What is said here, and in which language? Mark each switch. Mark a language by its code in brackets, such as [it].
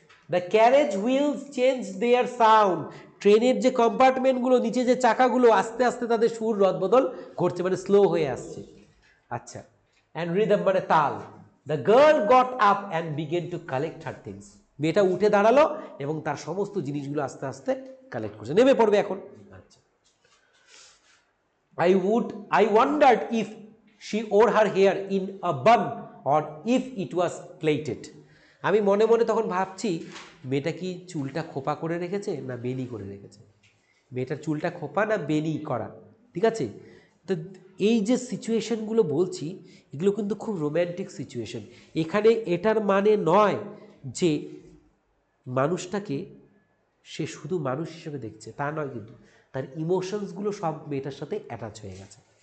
[en] The carriage wheels change their sound. [bn] ট্রেনের যে কম্পার্টমেন্টগুলো, নিচে যে চাকাগুলো, আস্তে আস্তে তাদের সুর রদবদল ঘটছে, মানে স্লো হয়ে আসছে। আচ্ছা, অ্যান্ড রিদম মানে তাল। [en] The girl got up and began to collect her things. [bn] মেয়েটা উঠে দাঁড়ালো এবং তার সমস্ত জিনিসগুলো আস্তে আস্তে কালেক্ট করছে, নেমে পড়বে এখন। [en] আচ্ছা, I wondered if she wore her hair in a bun or if it was plaited. [bn] আমি মনে মনে তখন ভাবছি মেয়েটা কি চুলটা খোপা করে রেখেছে না বেনি করে রেখেছে, মেয়েটার চুলটা খোপা না বেনি করা, ঠিক আছে। তো এই যে সিচুয়েশনগুলো বলছি এগুলো কিন্তু খুব রোম্যান্টিক সিচুয়েশন। এখানে এটার মানে নয় যে মানুষটাকে সে শুধু মানুষ হিসেবে দেখছে, তা নয়, কিন্তু তার ইমোশনসগুলো সব মেয়েটার সাথে অ্যাটাচ হয়ে গেছে।